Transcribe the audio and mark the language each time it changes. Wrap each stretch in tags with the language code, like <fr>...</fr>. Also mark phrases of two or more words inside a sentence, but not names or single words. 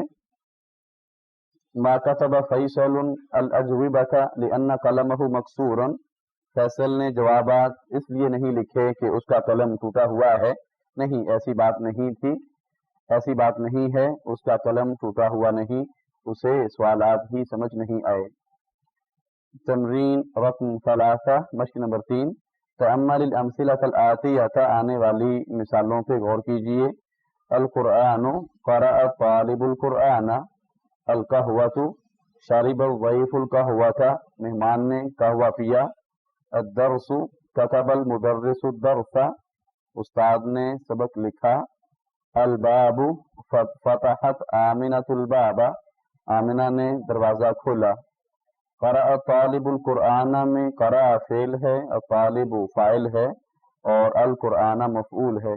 <ar>ما کتب فیصل الاجوبۃ لان قلمہ مکسور،</ar> <ur>فیصل نے جوابات اس لیے نہیں لکھے کہ اس کا قلم ٹوٹا ہوا ہے، نہیں ایسی بات نہیں تھی، ایسی بات نہیں ہے، اس کا قلم ٹوٹا ہوا نہیں، اسے سوالات ہی سمجھ نہیں آئے۔</ur> <ar>تمرين رقم 3</ar> <ur>مشق نمبر 3</ur> <ar>تأمل الأمثلة الآتية</ar> <ur>آنے والی مثالوں پہ غور کیجیے.</ur> <ar>القرآن قرأ طالب القرآن, القهوة شرب ضيف القهوة</ar> <ur>مہمان نے قہوہ پیا,</ur> <ar>الدرس كتب المدرس الدرس</ar> <ur>استاد نے سبق لکھا,</ur> <ar>الباب فتحت آمنة الباب</ar> <ur>آمنہ نے دروازہ کھولا.</ur> <ar>قرأ طالب القرآن</ar> <ur>میں قرأ فعل ہے اور طالب فاعل ہے اور القرآن مفعول ہے.</ur>